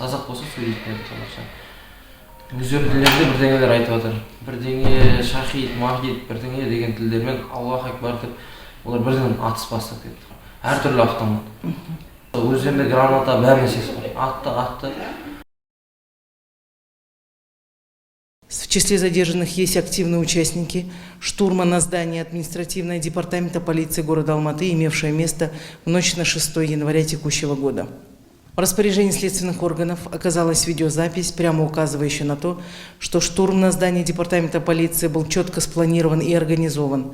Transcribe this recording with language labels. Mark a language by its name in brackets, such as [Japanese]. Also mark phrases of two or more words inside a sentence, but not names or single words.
[Kazakh] Қазақ болса сөйлейді қазақша. Өздерінің тілдерінде бірдеңелер айтып жатыр. Бірдеңе шахид, махид, бірдеңе деген тілдермен [Arabic] الله أكبر [Kazakh] деп олар бірден атыс бастап кетті. Әртүрлі автомат. Өздерінде граната бәрі нәрсесі бар. Атты. [Russian] В числе задержанных есть активные участники штурма на здание административного департамента полиции города Алматы, имевшее место в ночь на 6 января текущего года. В распоряжении следственных органов оказалась видеозапись, прямо указывающая на то, что штурм на здание департамента полиции был четко спланирован и организован.